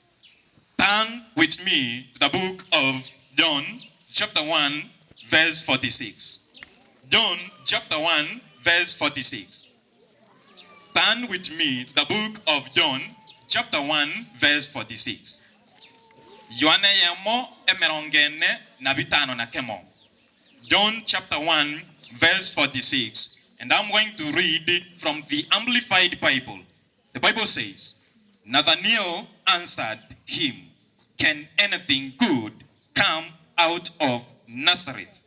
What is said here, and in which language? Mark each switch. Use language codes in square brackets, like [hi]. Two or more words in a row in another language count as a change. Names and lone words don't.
[en] Turn with me to the book of John, chapter 1, verse 46. John, chapter 1, verse 46. Turn with me to the book of John, chapter 1, verse 46. [guz] Yohane yamo emerongene na bitano na kemo. [en] John chapter 1, verse 46. And I'm going to read from the Amplified Bible. The Bible says, Nathanael answered him, "Can anything good come out of Nazareth?"